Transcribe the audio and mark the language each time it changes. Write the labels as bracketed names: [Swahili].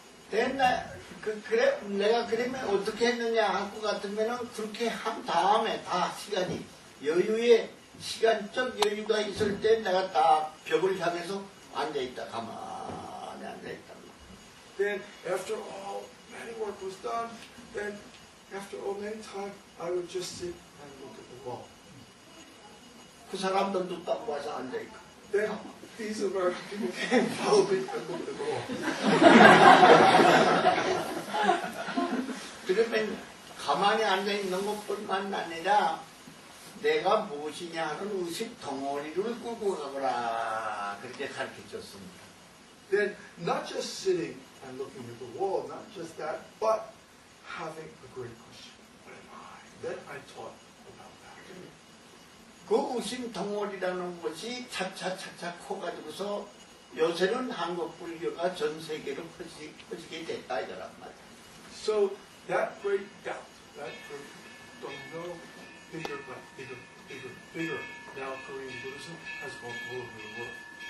[Korean] 그래, 내가 그러면 어떻게 했느냐 할 것 같으면은 그렇게 한 다음에 다 시간이 여유의 시간적 여유가 있을 때 내가 다 벽을 향해서 앉아있다 가만히 앉아있다. [English] Then after all many work was done, then after all many time I would just sit and look at the wall. [Korean] 그 사람들도 딱 와서 앉아있고. [English] Then these American people came, followed me, and looked at the wall. [Korean] 그러면 가만히 앉아있는 것뿐만 아니라 내가 무엇이냐 하는 의식 덩어리를 끌고 가거라 그렇게 가르쳐줬습니다. [English] Then not just sitting and looking at the wall, not just that, but having a great question. What am I? Then I taught about that. [Korean] 그 의식 덩어리라는 것이 차차차차 커가지고서 요새는 한국 불교가 전 세계로 퍼지게 됐다 이거란 말이야. [English] So that great doubt, that great don't know, bigger, but bigger, bigger, bigger. Now Korean Buddhism has gone all over the world.